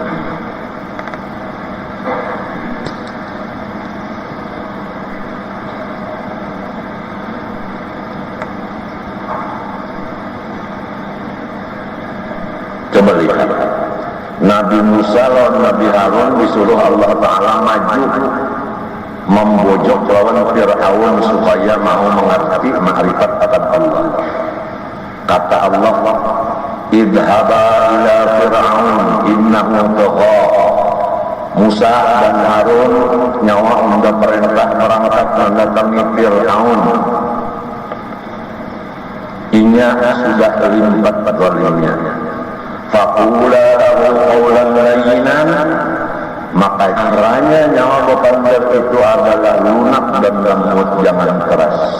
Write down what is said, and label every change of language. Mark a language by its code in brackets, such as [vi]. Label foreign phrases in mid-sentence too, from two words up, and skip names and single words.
[bjn] Coba lihat Nabi Musa lawan Nabi Harun disuruh Allah Ta'ala maju membojok lawan Fir'aun supaya mau mengerti ma'rifat akan Allah. [ar] Kata Allah, اذهبا إلى فرعون إنه طغى. [bjn] Musa dan Harun nyawa untuk perintah merangkap mendatangi Fir'aun. Inya sudah terlibat zalimnya. [ar] فقولا له قولا لينا, [bjn] maka caranya nyawa bepandir itu adalah lunak dan lembut, jangan keras.